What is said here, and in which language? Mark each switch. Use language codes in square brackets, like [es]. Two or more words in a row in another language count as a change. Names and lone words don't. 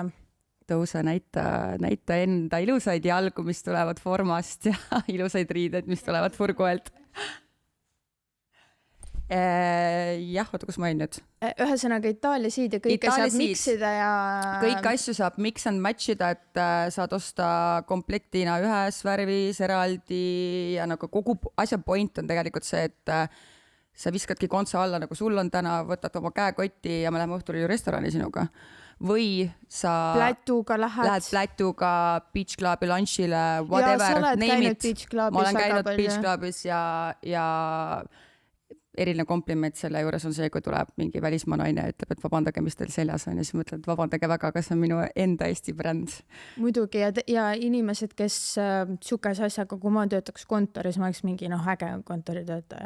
[et] Tõuse, näita enda ilusaid jalgu, mis tulevad formast ja ilusaid riided, mis tulevad furgoelt. Jah, oota, kus ma olin nüüd? Ühesõnaga Itaalia siid ja kõike saab miksida ja... Kõik asju saab [en] mix and matchida, [et] et saad osta komplektina ühes värvis, eraldi ja nagu kogu asja point on tegelikult see, et sa viskadki kontsa alla, nagu sul on täna, võtad oma käekotti ja me läheme õhtul restorani sinuga. Või sa lähed plätuga [en] beach clubi lunchile, whatever, name it. [et] Ma olen käinud [en] beach clubis [et] ja eriline kompliment selle juures on see, kui tuleb mingi välismaa naine ja ütleb, et vabandage, mis teil seljas on ja siis mõtled, vabandage väga, kas on minu enda Eesti bränd. Muidugi ja inimesed, kes sukes asjaga, kui ma töötaks kontoris, ma oleks mingi äge kontoritöötaja.